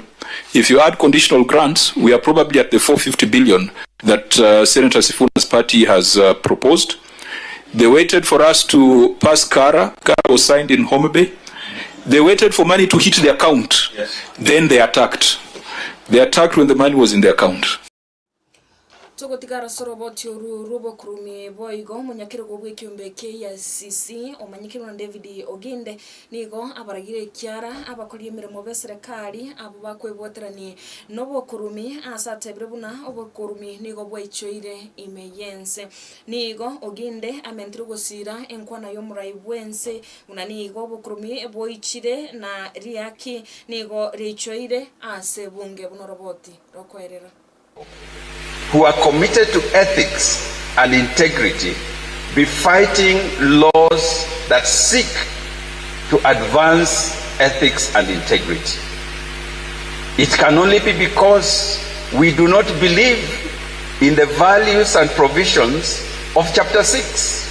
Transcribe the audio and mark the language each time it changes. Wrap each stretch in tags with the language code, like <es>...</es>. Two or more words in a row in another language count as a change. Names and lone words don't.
<en>If you add conditional grants, we are probably at the 450 billion that Senator Sifuna's party has proposed. They waited for us to pass KARA. KARA was signed in Homa Bay. They waited for money to hit the account. Yes. Then they attacked. They attacked when the money was in the account.</en> <guz>Togotigara soroboti rubo kurumi boigo munyakiro gobwe kyombe KCC omanyikiro na David Oginde nigo abaragire kyara abakoliye mirimo beserekali abo bakwebwoterani nobo kurumi asatebrebuna obokurumi nigo bwaichoire imeyense nigo Oginde amentiro gosira enkwana yo muraibwense unanigo obokurumi boichire na riaki nigo richoire asebunge bunoroboti rokoerera</guz> <en>who are committed to ethics and integrity be fighting laws that seek to advance ethics and integrity. It can only be because we do not believe in the values and provisions of Chapter 6.</en>